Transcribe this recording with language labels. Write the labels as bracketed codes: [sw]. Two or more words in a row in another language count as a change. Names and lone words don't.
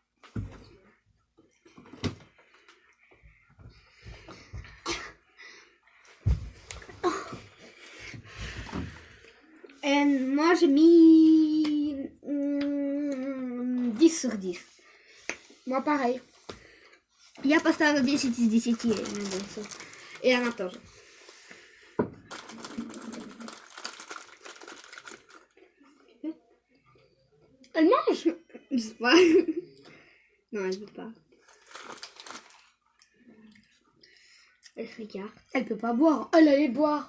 [fr] moi, j'ai mis 10 sur 10. Moi pareil. [ru] Я поставила 10 из 10 M&M's. И она тоже. [fr] Elle mange. Je sais pas. Non, elle veut pas. Elle regarde. Elle peut pas boire. Elle allait boire.